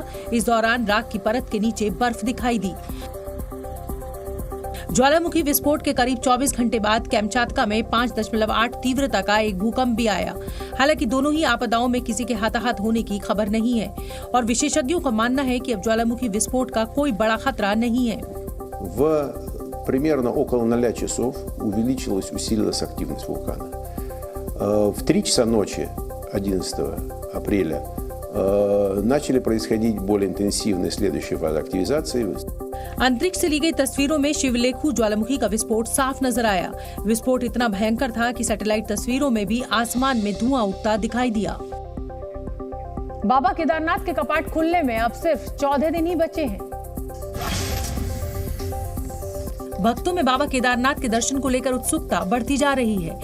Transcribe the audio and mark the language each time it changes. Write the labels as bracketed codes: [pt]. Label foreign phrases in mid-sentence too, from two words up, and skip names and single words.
[hi] इस दौरान राख की परत के नीचे बर्फ दिखाई दी। ज्वालामुखी विस्फोट के करीब 24 घंटे बाद कैमचाटका में 5.8 तीव्रता का एक भूकंप भी आया। हालांकि दोनों ही आपदाओं में किसी के हाथाहाथ होने की खबर नहीं है और विशेषज्ञों का मानना है कि अब ज्वालामुखी विस्फोट का कोई बड़ा खतरा नहीं है। [ru] Примерно около 0 часов усилилась активность вулкана. В 3 часа ночи 11 апреля начали происходить более интенсивные следующие фазы активизации. [hi] अंतरिक्ष से ली गई तस्वीरों में शिवलेखु ज्वालामुखी का विस्फोट साफ नजर आया। विस्फोट इतना भयंकर था कि सैटेलाइट तस्वीरों में भी आसमान में धुआं उठता दिखाई दिया। बाबा केदारनाथ के कपाट खुलने में अब सिर्फ 14 दिन ही बचे हैं। भक्तों में बाबा केदारनाथ के दर्शन को लेकर उत्सुकता बढ़ती जा रही है।